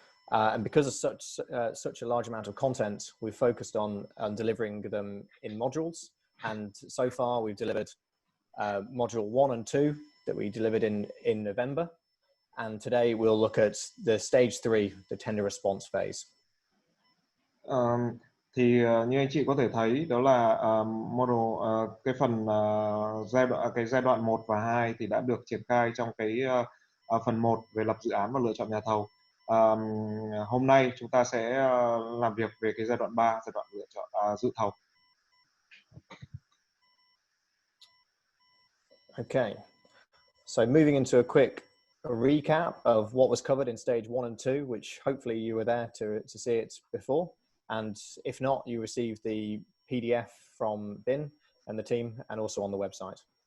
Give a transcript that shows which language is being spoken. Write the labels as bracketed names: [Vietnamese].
[English] And because of such a large amount of content, we've focused on delivering them in modules. And so far, we've delivered module 1 and 2 that we delivered in November. And today we'll look at the stage 3, the tender response phase. [Vietnamese] Thì như anh chị có thể thấy đó là cái phần giai đoạn 1 và 2 thì đã được triển khai trong cái phần 1 về lập dự án và lựa chọn nhà thầu. Hôm nay chúng ta sẽ làm việc về cái giai đoạn 3, giai đoạn lựa chọn dự thầu. [English] Okay, so moving into a quick a recap of what was covered in stage 1 and 2, which hopefully you were there to see it before. And if not, you received the PDF from BIM and the team and also on the website.